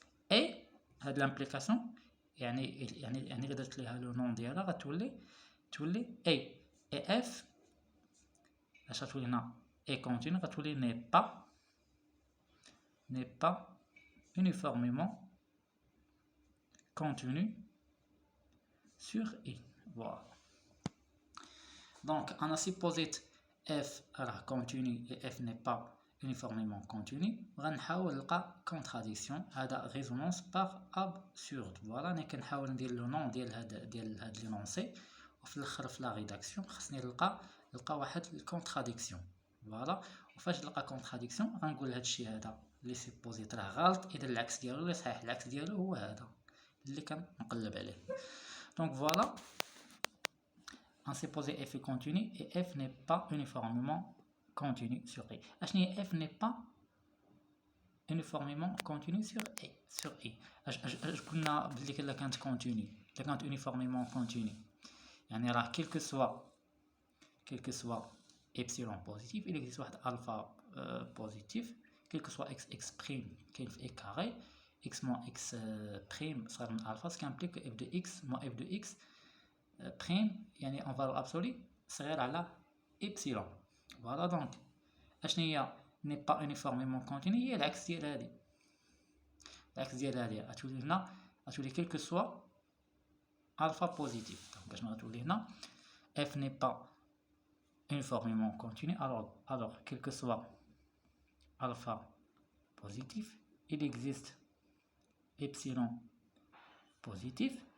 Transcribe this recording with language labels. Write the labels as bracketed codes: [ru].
[ar] et هاد l'implication يعني الا درت ليها لو نون ديالها غتولي a et f اش غتولي هنا؟ est continu غتولي [fr] n'est pas uniformément continu sur i. Voilà, donc on a supposé f راه continu et f n'est pas uniformément continu. [ar] غنحاول نلقى contradiction، هذا [fr] résonance par absurde. [ar] Voilà، انا كنحاول ندير لو نون ديال هاد لينونسي، وفي الاخر في لا ريداكسيون خصني نلقى واحد الكونتراديكسيون. فوالا، وفاش نلقى كونتراديكسيون غنقول هادشي هذا اللي سيبوزيت راه غلط، اذا العكس ديالو اللي صحيح. العكس ديالو هو هذا اللي كنقلب عليه. [fr] دونك فوالا، on supposé f est continu et f n'est pas uniformément continu sur i. اشني f n'est pas uniformément continu sur i؟ [ar] اش قلنا بلي كلا كانت [fr] continu، الا كانت uniformément continu يعني راه quel que soit epsilon positif il existe واحد alpha positif quel que soit x prime كاين في a carré x moins x prime صغر من alpha، ce qui implique que f de x moins f de x prime يعني en valeur absolue صغير على epsilon. [ar] فوالا، دونك اشنو هي [fr] n'est pas uniformément continu؟ [ar] هي العكس ديال هادي، غتولي هنا غتولي [fr] quel que soit alpha positif. [ar] دونك اشنو غتولي هنا؟ [fr] f n'est pas uniformément continu alors quel que soit alpha positif il existe epsilon positif.